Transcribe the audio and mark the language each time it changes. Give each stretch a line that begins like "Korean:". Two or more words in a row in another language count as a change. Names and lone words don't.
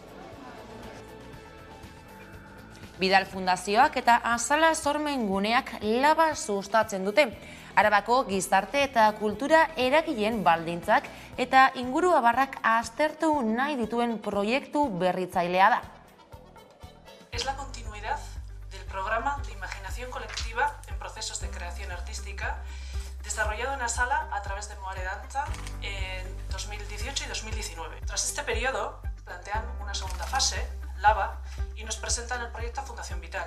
Basque: Bidal Fundazioak eta Azala Sormen guneak laba sustatzen dute. Arabako gizarte eta kultura eragileen baldintzak eta inguruabarrak aztertu nahi dituen proiektu berritzailea da.
Spanish: Es la continuidad del programa de imaginación colectiva en procesos de creación artística desarrollado en Azala a través de Moare Danza en 2018 y 2019. Tras este periodo, plantean una segunda fase, Lava, y nos presentan el proyecto Fundación Vital.